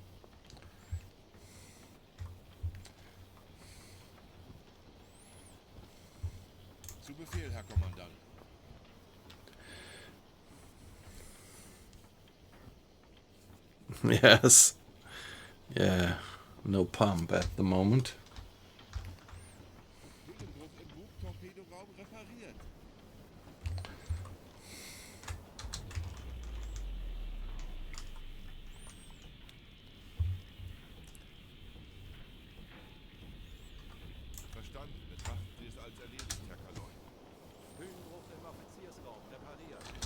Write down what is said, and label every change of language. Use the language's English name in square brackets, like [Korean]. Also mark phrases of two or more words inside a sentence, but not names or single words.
[German] Zu Befehl, Herr Kommandant. [English] Yes. Yeah, no pump at the moment. [German] Höhenbruch im Bugtorpedoraum repariert. Verstanden. Betrachten Sie es als erledigt, Herr Kaloi. Höhenbruch im Offiziersraum repariert.